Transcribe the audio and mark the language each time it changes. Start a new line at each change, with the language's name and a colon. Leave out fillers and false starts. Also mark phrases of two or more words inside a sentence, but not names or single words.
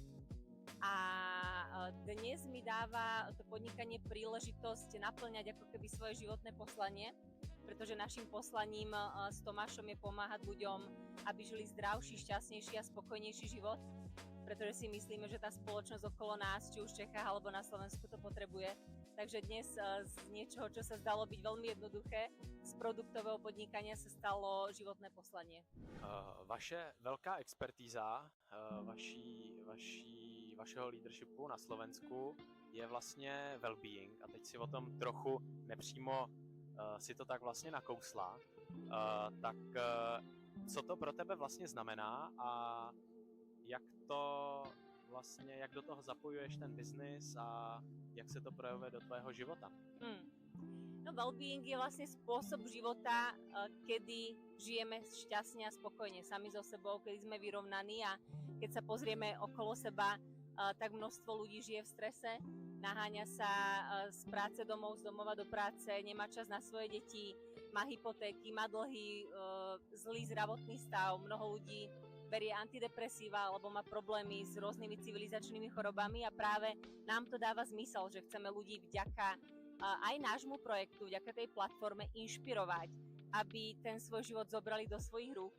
Slovak: A dnes mi dáva to podnikanie príležitosť naplňať ako keby svoje životné poslanie, pretože našim poslaním s Tomášom je pomáhať ľuďom, aby žili zdravší, šťastnejší a spokojnejší život, pretože si myslíme, že tá spoločnosť okolo nás, či už v Čechách alebo na Slovensku, to potrebuje. Takže dnes z niečoho, čo sa zdalo byť veľmi jednoduché, z produktového podnikania sa stalo životné poslanie.
Czech: Vaše velká expertíza vašeho leadershipu na Slovensku je vlastně well-being a teď si o tom trochu nepřímo si to tak vlastně nakousla. Tak co to pro tebe vlastně znamená a jak do toho zapojuješ ten biznis a jak se to projevuje do tvého života?
Slovak: No, well-being je vlastne spôsob života, kedy žijeme šťastne a spokojne sami so sebou, kedy sme vyrovnaní a keď sa pozrieme okolo seba, tak množstvo ľudí žije v strese, naháňa sa z práce domov, z domova do práce, nemá čas na svoje deti, má hypotéky, má dlhy, zlý zdravotný stav, mnoho ľudí berie antidepresíva alebo má problémy s rôznymi civilizačnými chorobami a práve nám to dáva zmysel, že chceme ľudí vďaka aj nášmu projektu, vďaka tej platforme inšpirovať, aby ten svoj život zobrali do svojich rúk.